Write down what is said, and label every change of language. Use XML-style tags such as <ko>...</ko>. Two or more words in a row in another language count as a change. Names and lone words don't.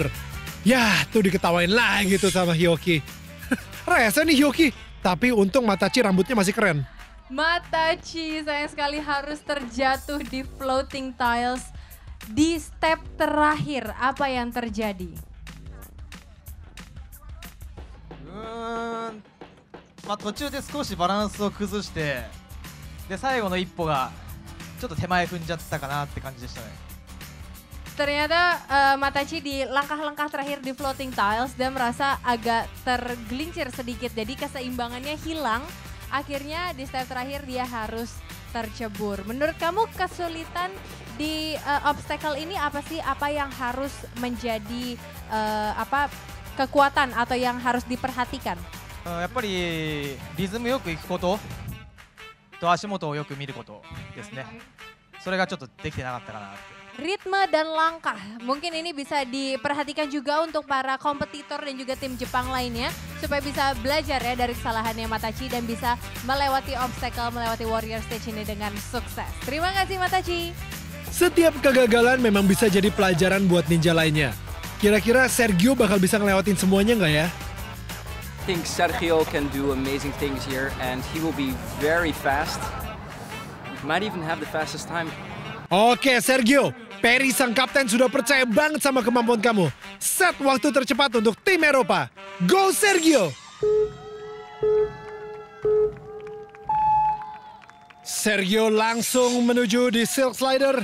<id>Ya, tuh diketawain lagi tuh sama Hyoki. Rese nih Hyoki, tapi untung Matachi rambutnya masih keren. Matachi sayang sekali harus terjatuh di</id> <en>floating tiles.</en> <id>Di step terakhir, apa yang terjadi?</id> <ja>途中で少しバランスを崩して、で最後の一歩がちょっと手前踏んじゃったかなって感じでしたね。</ja> <id>Ternyata Matachi di langkah-langkah terakhir di</id> <en>floating tiles</en> <id>dan merasa agak tergelincir sedikit, jadi keseimbangannya hilang. Akhirnya di step terakhir dia harus tercebur. Menurut kamu kesulitan di obstacle ini apa sih? Apa yang harus menjadi kekuatan atau yang harus diperhatikan?</id> <ja>やっぱりリズムよくいくことと足元をよく見ることですね。それがちょっとできてなかったかなって。</ja> <id>Ritme dan langkah, mungkin ini bisa diperhatikan juga untuk para kompetitor dan juga tim Jepang lainnya. Supaya bisa belajar ya dari kesalahannya Matachi dan bisa melewati obstacle, melewati Warrior Stage ini dengan sukses. Terima kasih Matachi. Setiap kegagalan memang bisa jadi pelajaran buat ninja lainnya. Kira-kira Sergio bakal bisa ngelewatin semuanya nggak ya?</id> <en>I think Sergio can do amazing things here and he will be very fast. Might even have the fastest time.</en> <id>Oke Sergio, Perry sang kapten sudah percaya banget sama kemampuan kamu. Set waktu tercepat untuk tim Eropa.</id> <en>Go Sergio!</en> <id>Sergio langsung menuju di Silk Slider.</id>